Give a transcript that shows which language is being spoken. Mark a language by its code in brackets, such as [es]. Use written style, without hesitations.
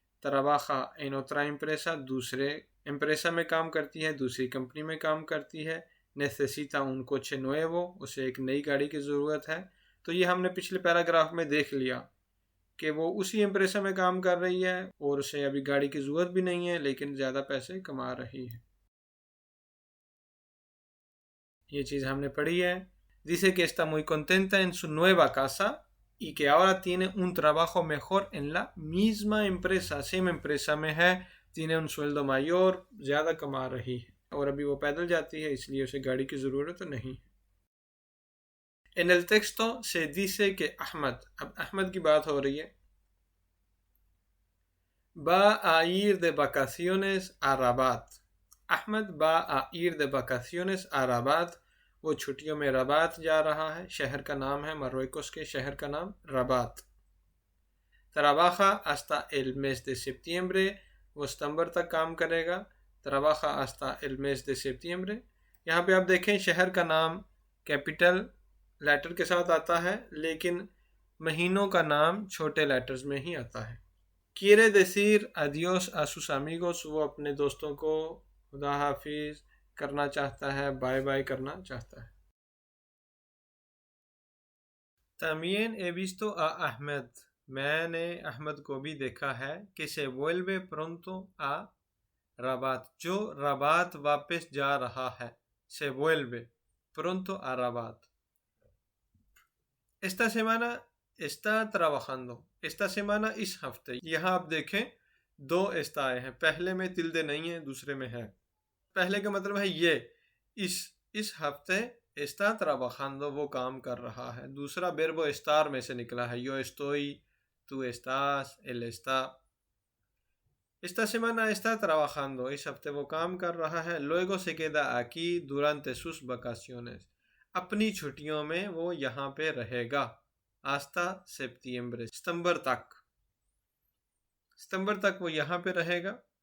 [es] trabaja en otra empresa, [hi] दूसरे एम्प्रेसा में काम करती है, दूसरी कंपनी में काम करती है। [es] necesita un coche nuevo, [hi] उसे एक नई गाड़ी की ज़रूरत है। तो ये हमने पिछले पैराग्राफ में देख लिया कि वो उसी एम्प्रेसा में काम कर रही है और उसे अभी गाड़ी की ज़रूरत भी नहीं है, लेकिन ज़्यादा पैसे कमा रही है। ये चीज़ हमने पढ़ी है। [es] Dice que está muy contenta en su nueva casa y que ahora tiene un trabajo mejor en la misma empresa, same empresa में है, tiene un sueldo mayor, [hi] ज़्यादा कमा रही है और अभी वो पैदल जाती है, इसलिए उसे गाड़ी की ज़रूरत नहीं है। [es] En el texto se dice que Ahmed, [hi] अब अहमद की बात हो रही है, [es] va a ir de vacaciones a Rabat. [hi] Ahmad [es] va a ir de vacaciones a Rabat, [hi] वो छुट्टियों में रबात जा रहा है, शहर का नाम है, मरोक्को के शहर का नाम Rabat. [es] trabaja hasta el mes de septiembre, [hi] वो सितंबर तक काम करेगा। [es] trabaja hasta el mes de septiembre, [hi] यहाँ पे आप देखें शहर का नाम कैपिटल लेटर के साथ आता है, लेकिन महीनों का नाम छोटे लेटर्स में ही आता है। [es] quiere decir adiós a sus amigos, [hi] वो अपने दोस्तों को खुदा हाफिज करना चाहता है, बाय बाय करना चाहता है। [es] También he visto a Ahmed, [hi] मैंने अहमद को भी देखा है, कि [es] se vuelve pronto a Rabat, [hi] जो रबात वापस जा रहा है, [es] se vuelve pronto a Rabat। esta semana está trabajando, [hi] esta semana इस हफ्ते, यहाँ आप देखें दो está आए हैं, पहले में तिल्दे नहीं है, दूसरे में है। पहले का मतलब है ये, इस हफ्ते [es] está trabajando, [hi] वो काम कर रहा है। दूसरा verbo estar में से निकला है, [es] yo estoy, tú estás, él está। esta semana está trabajando, [hi] इस हफ्ते वो काम कर रहा है। [es] luego se queda aquí durante sus vacaciones, [hi] अपनी छुट्टियों में वो यहाँ पे रहेगा। [es] hasta septiembre, [hi] सितंबर तक, सितंबर तक वो यहाँ पे रहेगा।